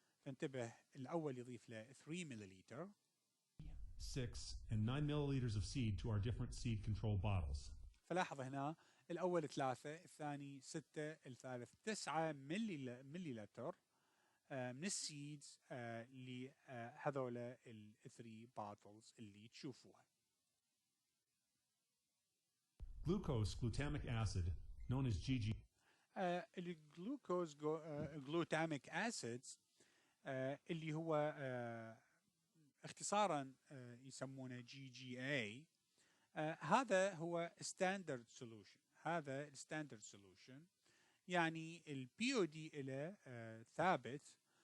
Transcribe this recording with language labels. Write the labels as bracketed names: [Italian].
[Arabic] فانتبه، الأول يضيف له 3 ملليلتر [English] 6 and 9 milliliters of seed to our different seed control bottles. [Arabic] فلاحظ هنا الأول 3، الثاني 6، الثالث 9 ملليلتر من السيدز لهذول ال 3 bottles اللي تشوفوها. [English] Glucose glutamic acid, known as GG. [Arabic] الجلوكوز glutamic acids اللي هو اختصارا يسمونه GGA. هذا هو standard solution. هذا standard solution يعني ال BOD له ثابت.